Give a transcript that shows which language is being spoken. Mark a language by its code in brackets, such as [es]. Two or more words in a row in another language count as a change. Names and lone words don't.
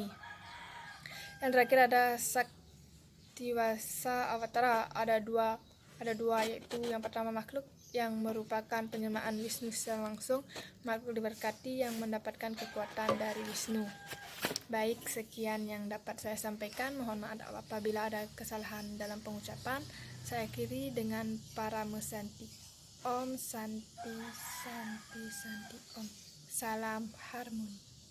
[id] Yang terakhir ada Saktiwasa awatara, ada dua yaitu yang pertama makhluk yang merupakan penjelmaan Wisnu secara langsung, makhluk diberkati yang mendapatkan kekuatan dari Wisnu. Baik, sekian yang dapat saya sampaikan. Mohon maaf apabila ada kesalahan dalam pengucapan. Saya akhiri dengan Parama Santi. [sa] Om Santi Santi Santi Om. [id] Salam harmoni.